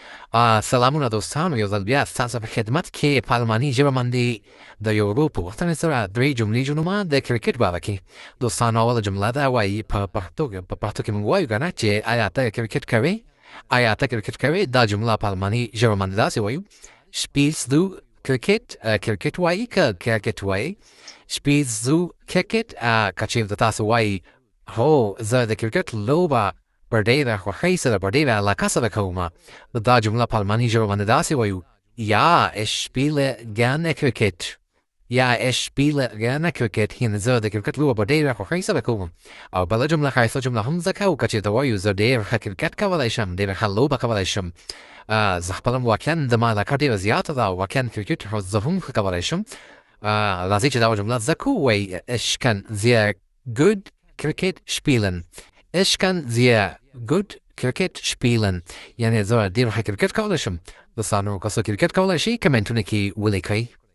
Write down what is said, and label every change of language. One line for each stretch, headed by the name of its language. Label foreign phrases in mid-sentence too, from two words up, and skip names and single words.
Pashto: سلامونه دوستانو یو ځل بیا ستاسو په خدمت کې په الماني ژبه باندې د یو ورو په غوښتنې سره درې جملې جوړومه د کرکټ باره کې. دوستانو اوله جمله ده وایي په پښتو کې موږ وایو که نه چې آیا ته کرکټ کوې؟ آیا ته کرکټ کوې؟ دا جمله په الماني ژبه باندې داسې وایو:
German: Spielst du کرکټ؟
Pashto: کرکټ وایي که کرکټ وایي؟
German: Spielst du کرکټ؟
Pashto: که چېرته تاسو وایي هو زه د کرکټ لوبه په ډېره خوښۍ سره په ډېره علاقه سره کومه، دا جمله په الماني ژبه باندې داسې وایو:
German: Ja, ich spiele gerne Cricket. Ja, ich spiele gerne Cricket.
Pashto: یعنې زه د کرکټ لوبه په ډېره خوښۍ سره کوم. او بله جمله ښایسته جمله هم زده کوو که چېرته وایو زه ډېر ښه کرکټ کولی شم، ډېره ښه لوبه کولی شم. زه خپله واقعا د ما علاقه ډېره زیاته ده او واقعا کرکټ زه هم ښه کولی شم. راځئ چې دا جمله زده کوو. وایي
German: Ich kann sehr gut Cricket spielen. Ich kann sehr gut کرکټ spielen.
Pashto: یعنې زه ډېر ښه کرکټ کولی شم. دوستانو که څوک کرکټ کولی شي کمنټونه کې ولیکئ.